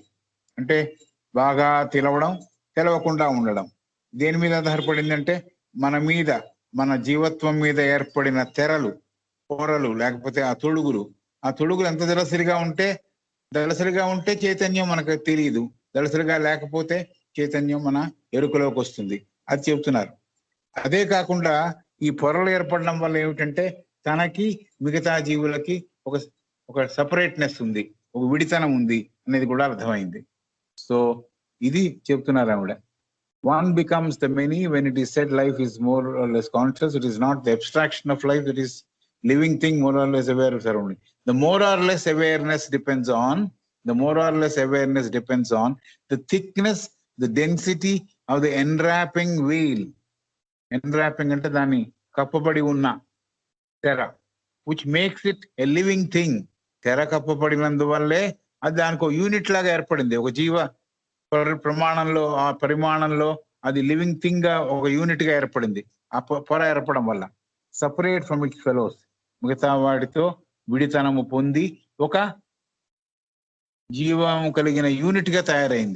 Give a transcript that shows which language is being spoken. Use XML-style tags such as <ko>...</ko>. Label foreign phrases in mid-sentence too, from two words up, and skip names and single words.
<te>అంటే బాగా తెలవడం, తెలవకుండా ఉండడం దేని మీద ఆధారపడిందంటే మన మీద, మన జీవత్వం మీద ఏర్పడిన తెరలు, పొరలు, లేకపోతే ఆ తొడుగులు ఎంత దళసరిగా ఉంటే చైతన్యం మనకు తెలియదు, దళసరిగా లేకపోతే చైతన్యం మన ఎరుకలోకి వస్తుంది, అది చెప్తున్నారు. అదే కాకుండా ఈ పొరలు ఏర్పడడం వల్ల ఏమిటంటే తనకి మిగతా జీవులకి ఒక సపరేట్నెస్ ఉంది, ఒక విడితనం ఉంది అనేది కూడా అర్థమైంది. సో ఇది చెప్తున్నారు ఆవిడ.</te> <en>One becomes the many when it is said life is more or less conscious. It is not the abstraction of life, it is living thing more or less aware of surrounding. The more or less awareness depends on the thickness, the density of the enwrapping veil.</en> <te>Enwrapping అంటే దాని కప్పబడి ఉన్న తెర, which makes it a living thing. తెర కప్పబడినందువల్లే అది దానికో unit లాగ ఏర్పడింది, ఒక జీవ ప్రమాణంలో, ఆ పరిమాణంలో అది</te> <en>living thing</en> <te>గా ఒక యూనిట్ గా ఏర్పడింది. ఆ పొర ఏర్పడడం వల్ల</te> <en>separate from its fellows,</en> <te>మిగతా వాటితో విడితనము పొంది ఒక జీవము కలిగిన యూనిట్ గా తయారైంది.</te>